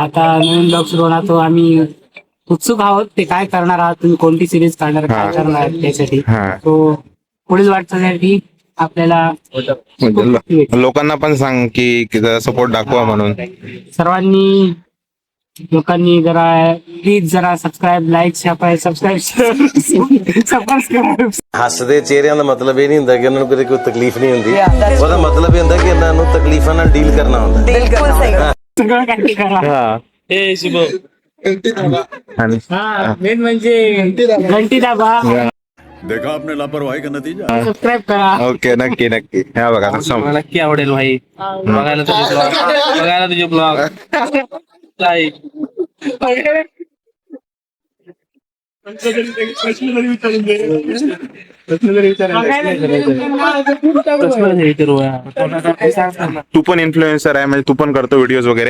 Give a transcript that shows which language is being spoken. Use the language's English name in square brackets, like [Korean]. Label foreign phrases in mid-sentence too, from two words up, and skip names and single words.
[Marathi] आता नवीन ब्लॉग सुरू होणार, तो आम्ही उत्सुक आहोत ते काय करणार आहात तुम्ही, कोणती सिरीज काढणार, काय करणार आहात त्यासाठी. हा. तो पुढील वाटचालीसाठी आपल्याला लोकांना पण सांग की सपोर्ट दाखवा म्हणून. सर्वांनी लोकांनी जरा प्लीज जरा [English] subscribe, like, subscribe [Punjabi] ਹੱਸਦੇ ਚਿਹਰਿਆਂ ਦਾ ਮਤਲਬ ਇਹ ਨਹੀਂ ਹੁੰਦਾ ਕਿ ਉਹਨਾਂ ਨੂੰ ਕੋਈ ਤਕਲੀਫ ਨਹੀਂ ਹੁੰਦੀ। ਉਹਦਾ ਮਤਲਬ ਇਹ ਹੁੰਦਾ ਕਿ ਇਹਨਾਂ ਨੂੰ ਤਕਲੀਫਾਂ ਨਾਲ ਡੀਲ ਕਰਨਾ ਹੁੰਦਾ। [Marathi] सगळं काही करा. ए शुभ. हा मेन म्हणजे घंटी दाबा, [Hindi] देखा आपने लापरवाही का नतीजा। [Marathi] सबस्क्राईब करा. ओके, नक्की नक्की. हा बघा मला नक्की आवडेल भाई बघायला तुझे ब्लॉग, बघायला तुझे ब्लॉग. लाईक. तू पण इन्फ्लुएन्सर आहे, म्हणजे तू पण करतो व्हिडिओज वगैरे.